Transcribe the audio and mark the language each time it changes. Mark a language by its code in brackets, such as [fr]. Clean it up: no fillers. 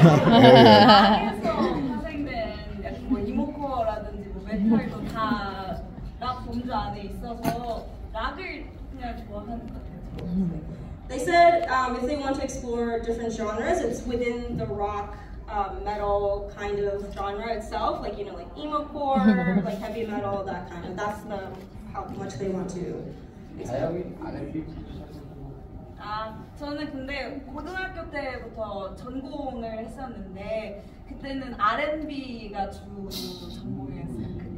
[ko] 락에서 파생된 약간 뭐 이모코어라든지 뭐 메탈도 다 락 범주 안에 있어서 락을 그냥 좋아하는 것 같아요. [en] They said if they want to explore different genres, it's within the rock, metal kind of genre itself, like, you know, like emo-core, like heavy metal, that kind of. That's how much they want to explore. [ko] 저는 근데 고등학교 때부터 전공을 했었는데 그때는 R&B가 주 전공이었어요.